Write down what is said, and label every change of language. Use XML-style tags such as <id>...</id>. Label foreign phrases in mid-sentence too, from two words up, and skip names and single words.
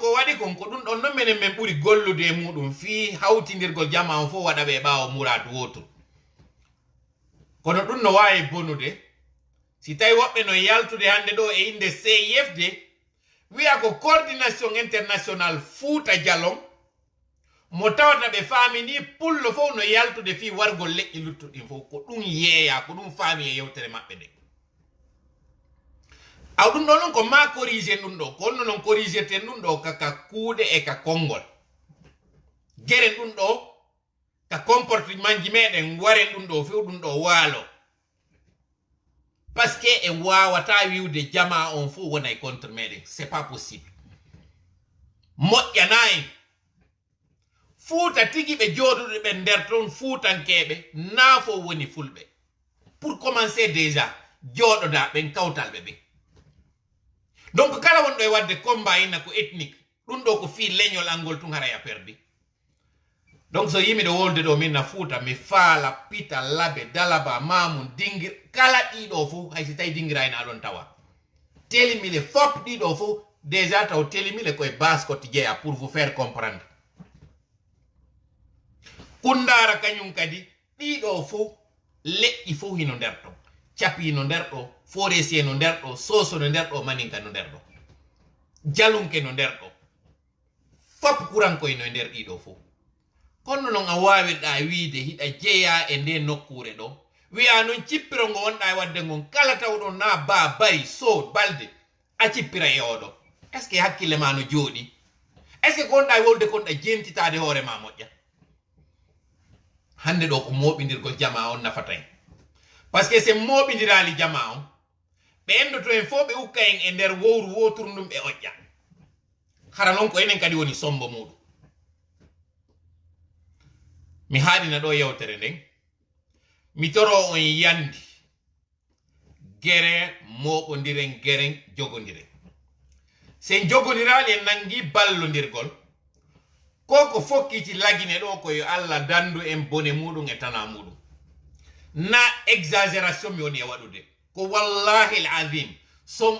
<ff>ko waɗi kon ko ɗum ɗon non minen min ɓuri gollude e muɗum fi hawtidirgol jama on fof waɗa ɓe ɓaawo muradu wotu kono ɗum no wawi bonude si tawi woɓɓe no yaltude hande ɗo e inde CIFD wiya ko coordination international Fouta Djallon mo tawata ɓe faami ni pullo fof no yaltude fi wargol leƴƴi luttuɗin fof ko ɗum yeeya ko ɗum faami e yewtere maɓɓe nde aw ɗum ɗo noon ko ma corrigé ɗum ɗo ko onno noon corrigirten ɗum ɗo kaka kuuɗe e ka konngol geren ɗum ɗo ka comportement ji meɗen waren ɗum ɗo few ɗum ɗo waalo</ff> <fr>parce que</fr> <ff>en wawata wiwde jama on fof wona e contre meɗen</ff> <fr>c'est pas possible</fr> <ff>moƴƴana en Fouta tigi ɓe jooɗuɗo ɓe nder toon fuutankeɓe naafo woni fulɓe</ff> <fr>pour commencer déjà</fr> <ff>jooɗoda ɓen kawtalɓe ɓe donc kala wonɗo e wadde combat ina ko ethnique ɗum ɗo ko fi leñol angol tun haraya perdi donc so yimi ɗo wolde ɗo min na Fouta mi faala Pita Labe Dalaba Mamoun Dingir kala ɗiɗo fof haysi tawi dingirani aɗon tawa telimile fop ɗiɗo fof déjà taw telimile koye base kotti jeeya</ff> <fr>pour vous faire comprendre</fr> <ff>Kundara kañum kadi ɗiɗo fof leƴƴi fof hino nder ɗo capi no nder ɗo forestier no nder ɗo soso no nder ɗo maninka no nder ɗo jalunke no nder ɗo fop kurankoye no nder ɗiɗo fof kono noon a wawirɗa wiide hiɗa jeeya e nde nokkure ɗo wiya noon cippiro ngo wonɗa e wadde ngon kala tawɗo na ba bari so balde a cippira e oɗo</ff> <fr>est ce que</fr> <ff>hakkille ma no jooɗi</ff> <fr>est ce que</fr> <ff>ko wonɗa e wolde konɗa jentitade hoore ma moƴƴa hande ɗo ko moɓidirgol jama on nafata en</ff> <fr>par ce que</fr> <ff>se moɓidirali jama on ɓe endoto en fof ɓe ukka en e nder wowru woturndum ɓe oƴƴa hara noon ko enen kadi woni sombo muɗum mi haaɗina ɗo yewtere nden mi toro on yandi gere moɓodiren geren jogodiren sen jogodirali en nangi ballodirgol ko fokkiti lagine ɗo ko yo Allah dandu en bone muɗum e tana muɗum na exagération mi woni e waɗude ko</ff> <ar>والله العظيم</ar> <ff>son</ff>